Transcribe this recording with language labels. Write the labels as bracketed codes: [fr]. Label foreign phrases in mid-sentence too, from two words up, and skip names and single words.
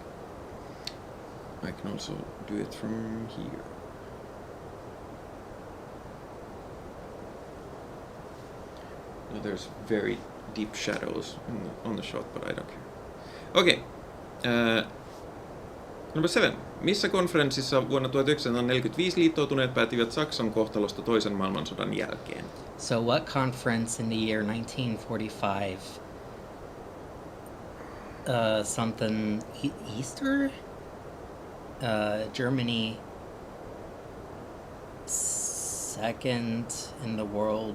[en] I can also do it from here. Now there's very deep shadows on the shot, but I don't care. Okay. Number 7. [fi] Missä konferenssissa vuonna 1945 liittoutuneet päättivät Saksan kohtalosta toisen maailmansodan jälkeen? [en] So what conference in the year 1945? Something Easter? Germany second in the world.